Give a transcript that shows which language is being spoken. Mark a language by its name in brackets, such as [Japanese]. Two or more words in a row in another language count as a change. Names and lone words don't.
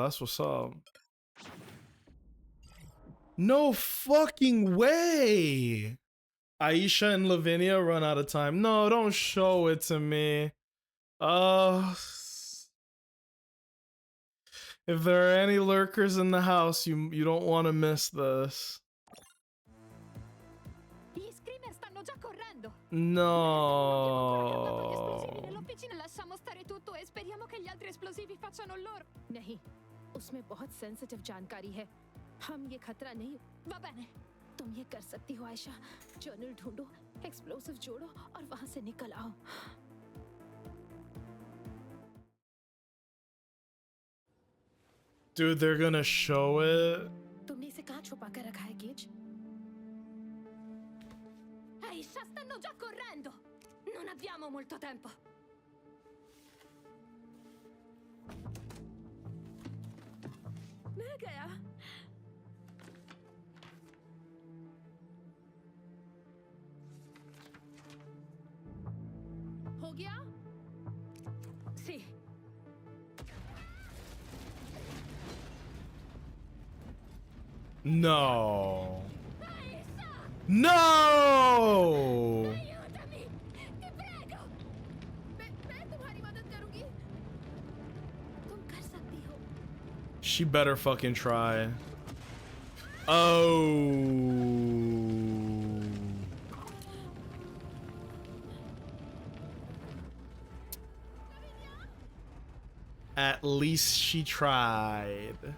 [English] That's what's up. No fucking way! Aisha and Lavinia run out of time. No, don't show it to me. If there are any lurkers in the house, you don't want to miss this. [Italian] Gli screamer stanno già correndo. No. Nell'officina lasciamo stare tutto e speriamo che gli altri esplosivi facciano loro. [Hindi] नहीं, उसमें बहुत सेंसिटिव जानकारी है। हम ये खतरा नहीं। [Italian] Va bene. [Hindi] तुम ये कर सकती हो आयशा। जर्नल ढूंढो, एक्सप्लोसिव जोड़ो और वहां से निकल आओ। [English] Dude, they're gonna show it. [Hindi] तुमने इसे कहाँ छुपा कर रखा है, गेज? [Italian] Aisha, stanno già correndo. Non abbiamo molto tempo. [Hindi] मैं गया। हो गया? [Italian] Sì. No. No! Aiutami! Ti prego! [Hindi] मैं तुम्हारी मदद करूंगी। तुम कर सकती हो। [English] She better fucking try. Oh. At least she tried.